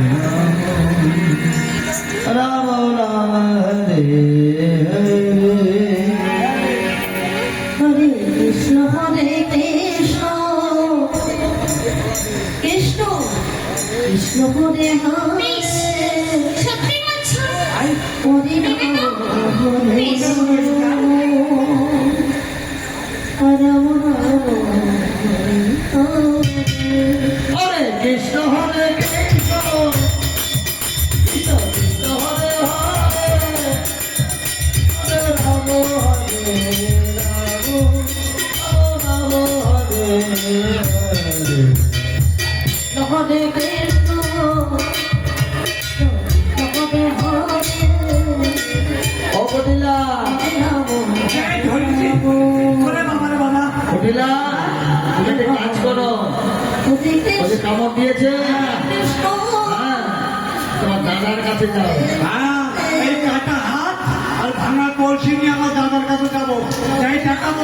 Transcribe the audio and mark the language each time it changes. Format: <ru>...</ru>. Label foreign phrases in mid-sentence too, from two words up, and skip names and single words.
<sa>राम राम हरे हरे. হরে কৃষ্ণ হরে কৃষ্ণ কৃষ্ণ কৃষ্ণ হরে হরে</sa> <bn>সত্যি বলছো? আয়</bn> <sa>হরে রাম হরে রাম রাম हरे कृष्ण हरे कृष्ण कृष्ण कृष्ण हरे हरे हरे राम हरे राम राम हरे हरे. হরে কৃষ্ণ হরে হরে</sa> <bn>Okudila, এই ধরেছি করে বাবা রে বাবা Okudila, তুমি একটা কাজ করো, হরে ওই যে কামড় দিয়েছে, কৃষ্ণ হ্যাঁ, তোমার দাদার কাছে যাও। হ্যাঁ এই কাটা হাত আর ভাঙা কলসি নিয়ে আমার দাদার কাছে যাবো যাই দেখাবো</bn>